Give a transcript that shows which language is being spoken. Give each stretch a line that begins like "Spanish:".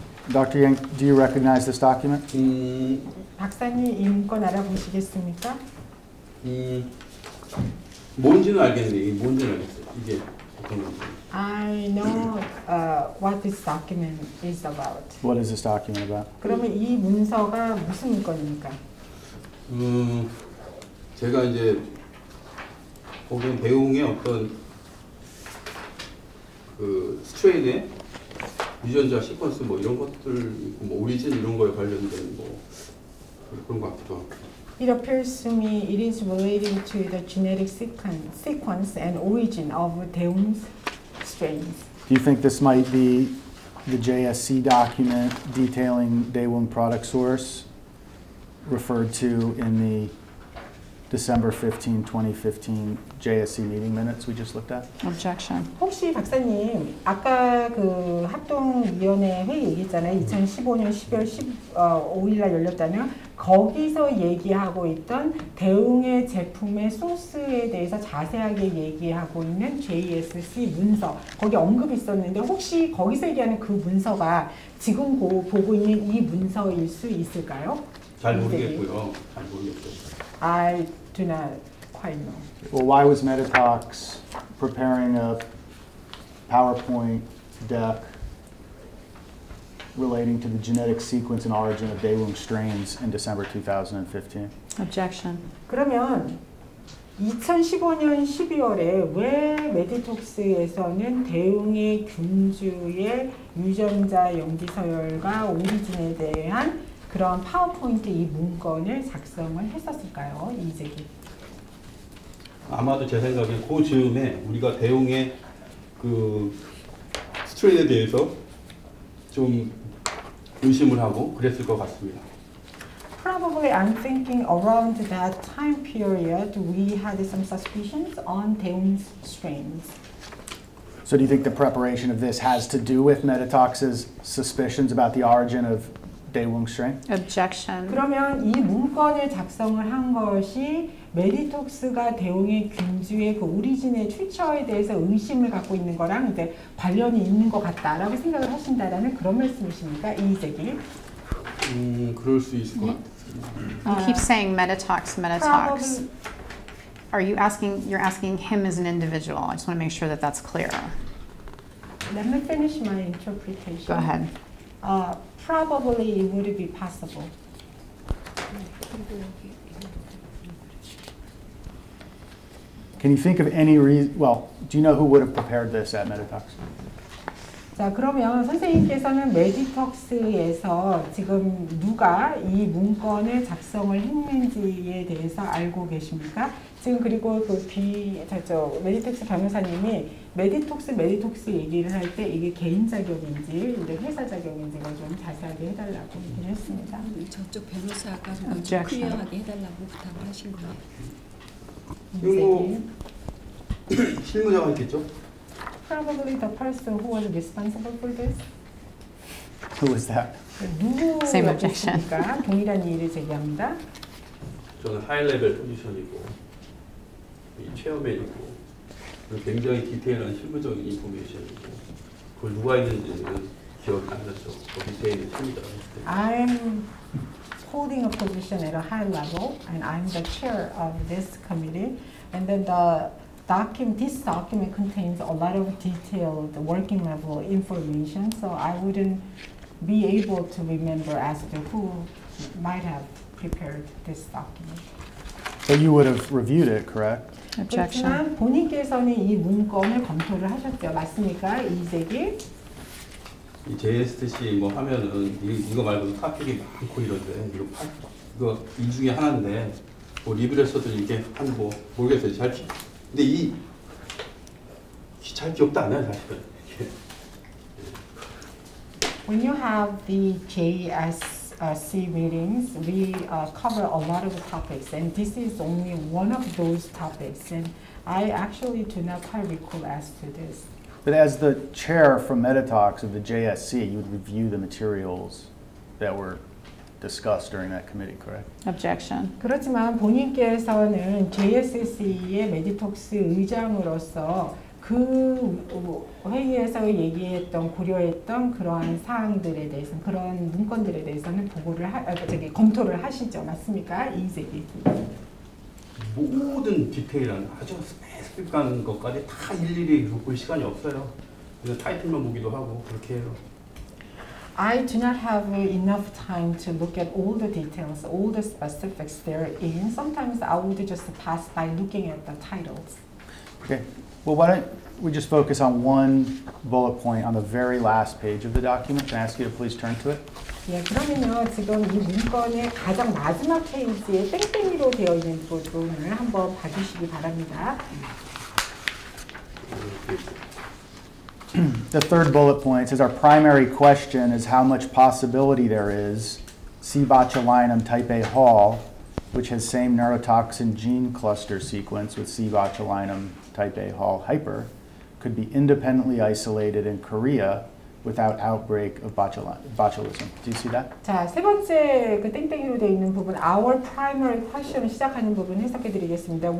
English: Dr. Yang, do you recognize this document?
Korean: 박사님 이 문건 알아보시겠습니까? 뭔지는 알겠는데 이게 뭔지는 알겠어요. 이게 어떤 건지.
English: I know what this document is about. What is this document about?
Korean: 그러면 이 문서가 무슨 문건입니까? 제가 이제 거기 대웅의 어떤 그 스트레인의 유전자 시퀀스 뭐 이런 것들 뭐 오리진 이런 거에 관련된 뭐 그런 것 같기도 하고.
English: It appears to me it is relating to the genetic sequence and origin of Daeung's strains. Do you think this might be the JSC document detailing Daewoo product source? referred to in the December 15, 2015 JSC meeting minutes we just looked at? Objection.
Korean: 혹시 박사님 아까 그 합동위원회 회의 얘기했잖아요. 2015년 12월 15일 날 열렸다면 거기서 얘기하고 있던 대웅의 제품의 소스에 대해서 자세하게 얘기하고 있는 JSC 문서 거기 언급이 있었는데 혹시 거기서 얘기하는 그 문서가 지금 보고 있는 이 문서일 수 있을까요? 잘 모르겠고요. 잘 모르겠어요.
English: I do not quite know. Well, why was Meditox preparing a PowerPoint deck relating to the genetic sequence and origin of Daewoo strains in December 2015? Objection.
Korean: 그러면 2015년 12월에 왜 메디톡스에서는 대웅의 균주의 유전자 염기서열과 오리진에 대한 그런 파워포인트 이 문건을 작성을 했었을까요? 이재기. 아마도 제 생각에 그 즈음에 우리가 대웅의 그 스트레인에 대해서 좀 의심을 하고 그랬을 것 같습니다.
English: Probably I'm thinking around that time period we had some suspicions on Daeung's strains. So do you think the preparation of this has to do with Meditox's suspicions about the origin of Daewoo strain? Objection.
Korean: 그러면 이 문건을 작성을 한 것이 메디톡스가 대웅의 균주의 그 오리진의 출처에 대해서 의심을 갖고 있는 거랑 이제 관련이 있는 것 같다라고 생각을 하신다라는 그런 말씀이십니까? 이재기. 그럴 수 있을 것 같아요.
English: You keep saying Meditox, Meditox. Probably. Are you asking, you're asking him as an individual? I just want to make sure that that's clear. Let me finish my interpretation. Go ahead. Probably it would be possible. Can you think of any reason, well, do you know who would have prepared this at Meditox?
Korean: 자, 그러면 선생님께서는 메디톡스에서 지금 누가 이 문건을 작성을 했는지에 대해서 알고 계십니까? 지금 그리고 메디톡스 변호사님이 메디톡스 얘기를 할 때 이게 개인 자격인지 회사 자격인지를 좀 자세하게 해달라고 얘기를 했습니다. 저쪽 변호사가 좀
English: Objection.
Korean: 클리어하게 해달라고 부탁을 하신 거예요. 실무자가 있겠죠?
English: Probably the person who was responsible for this. Who was that? Same objection.
Korean: 누구였습니까? 동일한 이의를 제기합니다. 저는 하이 레벨 포지션이고 이 체어맨이고 굉장히 디테일한 실무적인 인포메이션이고 그걸 누가 했는지는 기억이 안 나죠. 거기에 있는 실무자가 했을 때.
English: I'm holding a position at a high level, and I'm the chair of this committee. And then this document contains a lot of detailed working level information, so I wouldn't be able to remember as to who might have prepared this document. So you would have reviewed it, correct? Objection.
Korean: 그렇지만 본인께서는 이 문건을 검토를 하셨죠. 맞습니까? 이재기? 이 JSTC 뭐 하면은 이거 말고도 토픽이 많고 이런데 이거 이 중에 하나인데 뭐 리뷰를 써도 이게 한 뭐 모르겠어요. 근데 잘 기억도 안 나요 사실은.
English: When you have the JSC readings, we cover a lot of topics, and this is only one of those topics. And I actually do not quite recall as to this. But as the chair from Meditox of the JSC, you would review the materials that were discussed during that committee, correct? Objection.
Korean: 그렇지만 본인께서는 JSC의 메디톡스 의장으로서 그 회의에서 얘기했던 고려했던 그러한 사항들에 대해서 그런 문건들에 대해서는 검토를 하시죠, 맞습니까, 이재기? 모든 디테일한 아주 스페시픽한 것까지 다 일일이 볼 시간이 없어요. 그래서 타이틀만 보기도 하고 그렇게 해요.
English: I do not have enough time to look at all the details, all the specifics therein. Sometimes I would just pass by looking at the titles. Okay. Well, why don't we just focus on one bullet point on the very last page of the document? Can I ask you to please turn to it?
Korean: 예, 그러면요 지금 이 문건의 가장 마지막 페이지에 땡땡이로 되어 있는 부분을 한번 봐주시기 바랍니다.
English: The third bullet point says our primary question is how much possibility there is C. botulinum type A Hall, which has same neurotoxin gene cluster sequence with C. botulinum type A Hall hyper, could be independently isolated in Korea without outbreak of botulism. Do you see that?
Korean: 자, 세 번째 그 땡땡이로 되어 있는 부분,
English: our primary question
Korean: 을 시작하는 부분 해석해 드리겠습니다.